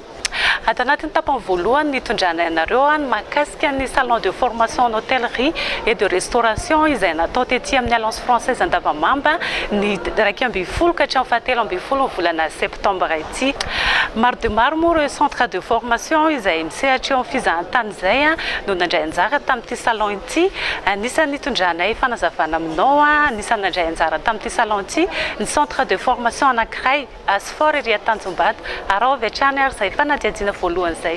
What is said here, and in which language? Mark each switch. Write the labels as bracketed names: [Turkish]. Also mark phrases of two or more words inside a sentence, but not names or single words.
[Malagasy] Ato anatin'ny tapany voalohany nitondrana ianareo ny mahakasika ny [French] salon de formation en hôtellerie et de restauration [Malagasy] izay natao tetỳ amin'ny Alliance Française Andavamamba ny 2 ka hatramin'ny 7 volana septambra ity. Maro dia maro moa ireo [French] centre de formation [Malagasy] izay misehatra eo amin'ny fizahantany izay no nandray anjara tamin'ity salon ity. Anisany nitondranay fanazavana aminao anisany nandray anjara tamin'ity salon ity ny [French] centre de formation [Malagasy] anankiray Asfort ery Tanjombato ary ao avy hatrany ary izay fanadihadiana voalohany izay.